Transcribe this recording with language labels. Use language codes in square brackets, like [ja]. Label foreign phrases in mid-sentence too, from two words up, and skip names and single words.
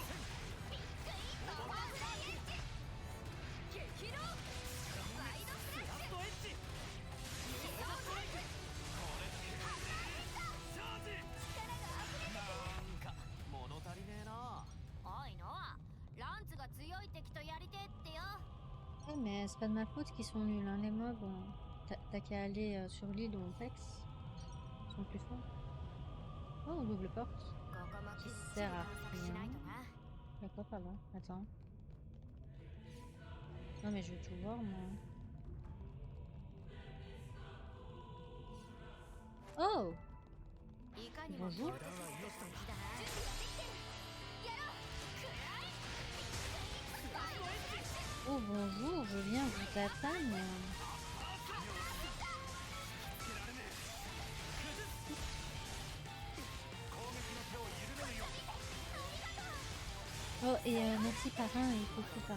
[ja] ビッグインパワーフライエッジ。激動ワイドフラッシュ。ラストエッジ。自動ストライク。ハンマーヒッター。チャージ。力が溢れてなんか物足りねえな。おいノア、ランツが強い敵とやりてえってよ。 [fr] Ouais, mais c'est pas de ma faute qu'ils sont nuls, hein, les mobs. T'as qu'à aller sur l'île où on pex. Ils sont plus forts. Oh, double porte. [ja] ここもきっちり [fr] sert [ja] 探 [fr] à [ja] 索しない [fr] rien. [ja] とな。 [fr] D'accord, pas là. Attends. Non, mais je veux tout voir, moi. Oh! [ja] いかにも [fr] Bonjour. [ja] 強敵だな。準備はできてる。やろう。くらい。ワイドフラッシュ。 [fr] Oh, bonjour, je viens vous attendre. Oh, et merci parrain et coucou parrain.